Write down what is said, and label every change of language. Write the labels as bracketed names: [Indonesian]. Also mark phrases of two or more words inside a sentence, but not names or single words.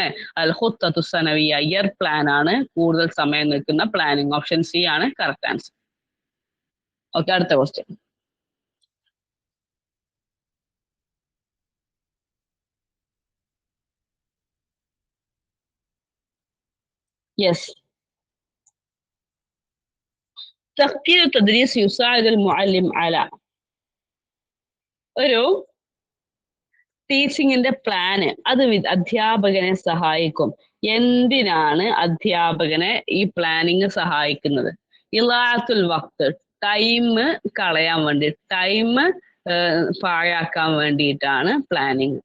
[Arabic] الخطة السنوية, [English] year plan [Malayalam] ആണ് കൂടുതൽ സമയം നിൽക്കുന്ന പ്ലാനിങ്. [English] option C [Malayalam] ആണ് [English] correct answer. [Malayalam] ഓക്കെ, അടുത്ത ക്വസ്റ്റ്യൻ. യെസ്, [Arabic] تفكير التدريس يساعد المعلم على [Malayalam] ഒരു ടീച്ചിങ്ങിന്റെ പ്ലാന് അത് അധ്യാപകനെ സഹായിക്കും. എന്തിനാണ് അധ്യാപകനെ ഈ പ്ലാനിങ് സഹായിക്കുന്നത്? [Arabic] إضاعة الوقت, [Malayalam] ടൈം കളയാൻ വേണ്ടി, ടൈം പാഴാക്കാൻ വേണ്ടിയിട്ടാണ് പ്ലാനിങ്.